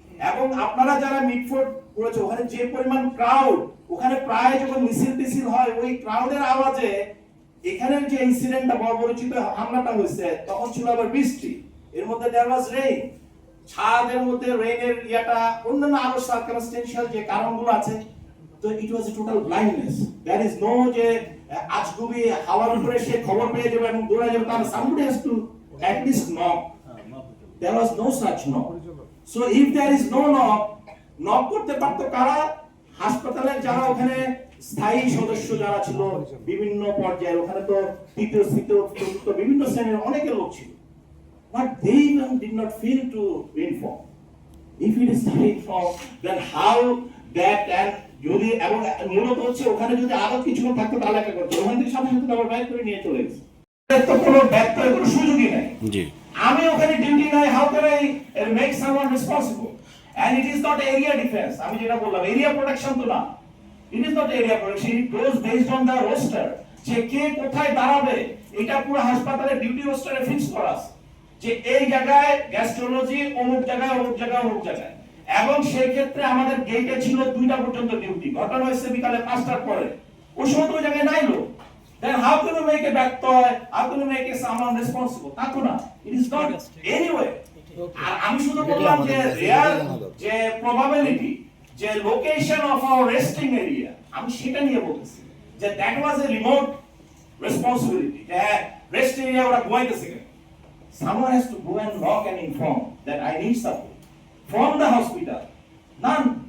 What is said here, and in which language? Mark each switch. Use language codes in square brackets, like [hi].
[bn] এবং আপনারা যারা মিটফোর্ড করেছে ওখানে যে পরিমাণ ক্রাউড, ওখানে প্রায় যখন মিছিল টিছিল হয় ওই ক্রাউডের আওয়াজে এখানের যে ইনসিডেন্টটা বর্বরচিত হামলাটা হয়েছে তখন ছিল আবার বৃষ্টি, এর মধ্যে [en] there was rain, [bn] ছাদের মধ্যে রেইনের ইয়াটা অন্যান্য আরো সার্কামস্টেন্সিয়াল যে কারণগুলো আছে, তো [en] It was a total blindness. There is no [bn] যে আজগুবি হাওয়ার উপরে সে খবর পেয়ে যাবে এবং দৌড়ে যাবে, তাহলে [en] somebody has to at least knock. There was no such knock. So if there is no knock [bn] করতে পারতো কারা? হাসপাতালের যারা ওখানে স্থায়ী সদস্য যারা ছিল বিভিন্ন পর্যায়ে, ওখানে তো তৃতীয় চতুর্থ বিভিন্ন শ্রেণীর অনেকে লোক ছিল, [en] but they even did not feel to inform. If it is starting from, then how that, and [bn] যদি এবং মূলত হচ্ছে ওখানে যদি আরো কিছু থাকতো তাহলে একটা করতো, ওখান থেকে সাথে সাথে আবার বাইর করে নিয়ে চলে গেছে, তো কোনো ব্যক্তির কোনো সুযোগই নাই। আমি ওখানে ডিউটি নাই, [en] how can I make someone responsible? And it is not area defense, [bn] আমি যেটা বললাম এরিয়া প্রোটেকশন তো না, [en] it is not area protection, it goes based on the roster, [bn] যে কে কোথায় দাঁড়াবে এটা পুরো হাসপাতালের ডিউটি রোস্টারে ফিক্স করা আছে, যে এই জায়গায় গ্যাস্ট্রোলজি অমুক জায়গায় অমুক জায়গায় অমুক জায়গায়। এবং সেই ক্ষেত্রে আমাদের গেটে ছিল 2টা পর্যন্ত ডিউটি, ঘটনা হয়েছে বিকালে 5টার পরে, ওই সময় তো ওই জায়গায় নাই লোক, [en] then how can you make a [bn] ব্যত্যয়, [en] how can you make a someone responsible? [bn] তা তো না, [en] it is not anyway। [bn] আর আমি শুধু বললাম যে রিয়াল যে প্রবাবিলিটি যে location of our resting area, আমি সেটা নিয়ে বলতেছি যে [en] that was a remote responsibility, [bn] যে রেস্ট এরিয়া ওরা ঘুমাইতেছে, [en] someone has to go and knock and inform that I need support from the hospital, none,